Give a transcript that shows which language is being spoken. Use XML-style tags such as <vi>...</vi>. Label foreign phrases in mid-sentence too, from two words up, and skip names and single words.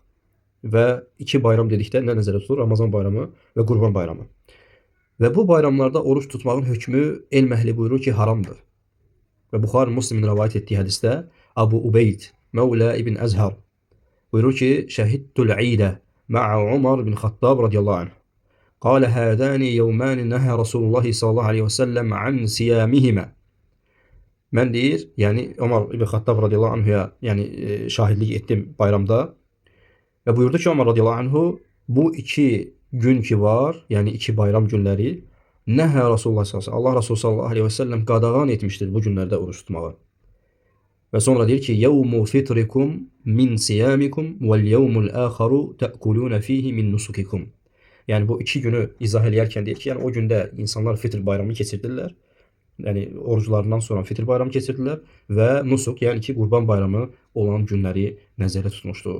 <az>Və 2 bayram dedikdə nə nəzərdə tutulur? Ramazan bayramı və Qurban bayramı. Və bu bayramlarda oruç tutmağın hökmü elm əhli buyurur ki, haramdır. Və Buxari Müslimin rivayet etdiyi hədisdə Abu Ubeyd Mevla ibn Əzhar buyurur ki,</az> <ar>شهدت العيد مع عمر بن الخطاب رضي الله عنه. قال هذان يومان نهى رسول الله صلى الله عليه وسلم عن صيامهما.</ar> <az>Mən deyir, yəni Ömər ibn Xattab</az> <ar>رضي الله عنه</ar> <az>yəni şahidlik etdim bayramda və buyurdu ki, Ömər</az> <ar>رضي الله عنه</ar> <az>bu iki gün ki var, yəni iki bayram günləri</az> <ar>نهى رسول الله صلى الله عليه وسلم,</ar> <az>Allah Resulü</az> <ar>صلى الله عليه وسلم</ar> <az>qadağan etmişdir bu günlərdə oruç tutmağı. Və sonra deyir ki,</az> <ar>يوم فطركم من صيامكم واليوم الآخر تأكلون فيه من نسككم.</ar> <az>Yəni bu iki günü izah eləyərkən deyir ki, yəni o gündə insanlar fitr bayramını keçirdirlər. Yəni oruclarından sonra fitr bayramı keçirdirlər və nusuk, yəni ki, qurban bayramı olan günləri nəzərdə tutmuşdur.</az>